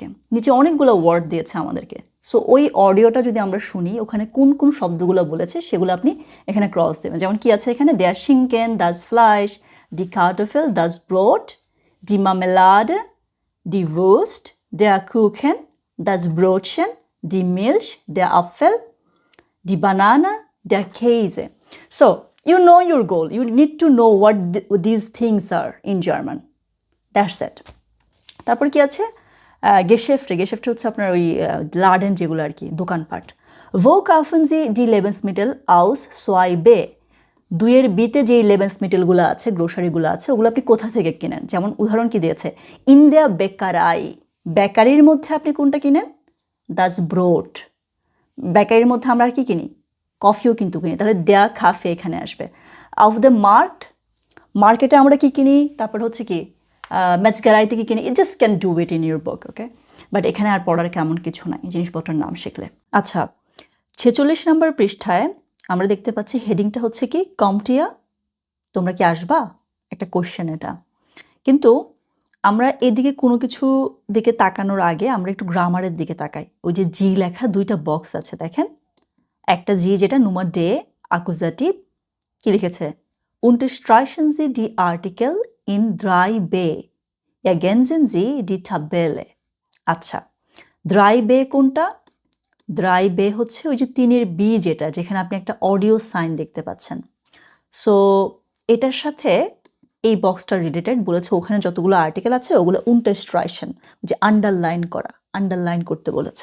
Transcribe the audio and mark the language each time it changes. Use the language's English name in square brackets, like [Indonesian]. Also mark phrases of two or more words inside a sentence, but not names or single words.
[Bangla] নিচে অনেকগুলো ওয়ার্ড দিয়েছে আমাদেরকে, সো ওই অডিওটা যদি আমরা শুনি ওখানে কোন কোন শব্দগুলো বলেছে সেগুলো আপনি এখানে ক্রস দেবেন। যেমন কি আছে এখানে, [German] der Schinken, das Fleisch, die Kartoffel, das Brot, die Marmelade, die Wurst, der Kuchen, das Brötchen, die Milch, der Apfel, die Banane, der Käse. [English] সো you know your goal, you need to know what these things are in German. That's it. [Bangla] তারপর কি আছে, গেশেফটে, গেশেফটে হচ্ছে আপনার ওই লাডেন যেগুলো আর কি, দোকানপাট। [German] Wo kaufen Sie die Lebensmittel aus zwei b, [Bangla] দুইয়ের বিতে যে লেবেন্সমিটেলগুলো আছে, গ্রোসারিগুলো আছে, ওগুলো আপনি কোথা থেকে কিনেন। যেমন উদাহরণ কি দিয়েছে, [German] in der Bäckerei, [Bangla] বেকারির মধ্যে আপনি কোনটা কিনেন, [German] das Brot. [Bangla] বেকারির মধ্যে আমরা আর কি কিনি, কফিও কিন্তু কিনি, তাহলে [German] der Kaffee [Bangla] এখানে আসবে। [German] auf dem Markt, [Bangla] মার্কেটে আমরা কি কিনি, তারপর হচ্ছে কি ম্যাচগারাইতে কি কিনি, [English] it just can do it in your book, okay. [Bangla] বাট এখানে আর পড়ার কেমন কিছু নাই, জিনিসপত্রের নাম শিখলে। আচ্ছা, 46 নম্বর পৃষ্ঠায় আমরা দেখতে পাচ্ছি হেডিংটা হচ্ছে কি কমটিয়া, তোমরা কি আসবা, একটা কোশ্চেন এটা। কিন্তু আমরা এদিকে কোনো কিছু দিকে তাকানোর আগে আমরা একটু গ্রামারের দিকে তাকাই। ওই যে জি লেখা দুইটা বক্স আছে দেখেন, একটা জি যেটা [German] Nummer D, Akkusativ, [Bangla] কি লিখেছে? [German] Unterstreichen Sie die Artikel in 3b. Ergänzen Sie die Tabelle. [Bangla] আচ্ছা, 3b কোনটা? 3b হচ্ছে ওই যে 3-এর বি যেটা, যেখানে আপনি একটা অডিও সাইন দেখতে পাচ্ছেন। সো এটার সাথে এই বক্সটা রিলেটেড বলেছে, ওখানে যতগুলো আর্টিকেল আছে ওগুলো Unterstreichen, যে আন্ডারলাইন করা, আন্ডারলাইন করতে বলেছে।